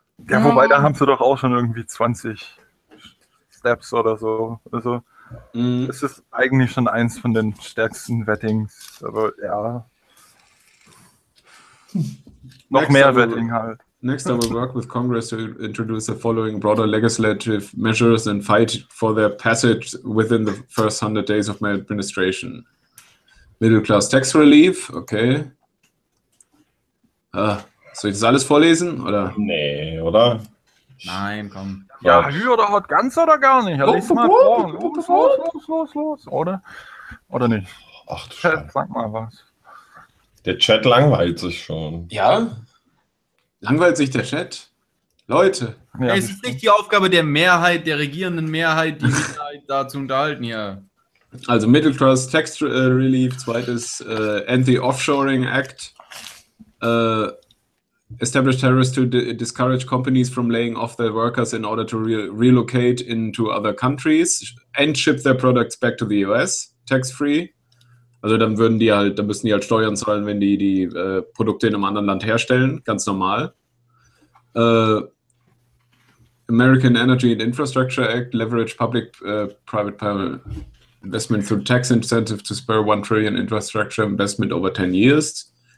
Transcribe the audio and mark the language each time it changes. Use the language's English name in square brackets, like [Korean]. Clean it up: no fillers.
[German] Ja, wobei, da haben sie doch auch schon irgendwie 20 Steps oder so. Also, es ist eigentlich schon eins von den stärksten Vettings, aber ja. noch mehr Vetting halt. [English] Next, I will work with Congress to introduce the following broader legislative measures and fight for their passage within the first 100 days of my administration. Middle class tax relief, okay. [German] Soll ich das alles vorlesen, oder? Nee, oder? Nein, komm. Ja, hü oder hot, ganz oder gar nicht. Lies mal vor. Los, oder? Oder nicht? Ach du Scheiße. Sag mal was. Der Chat langweilt sich schon. Ja? Langweilt sich der Chat? Leute. Ja, es ist nicht die Aufgabe der Mehrheit, der regierenden Mehrheit, die Minderheit da zu unterhalten hier. Also Middle Class Tax Relief, zweites End the Offshoring Act. [English] Establish tariffs to discourage companies from laying off their workers in order to relocate into other countries and ship their products back to the US, tax-free. [German] Also dann würden die halt, dann müssen die halt Steuern zahlen, wenn die die Produkte in einem anderen Land herstellen, ganz normal. [English] American Energy and Infrastructure Act, leverage public-private investment through tax incentive to spur $1 trillion infrastructure investment over 10 years.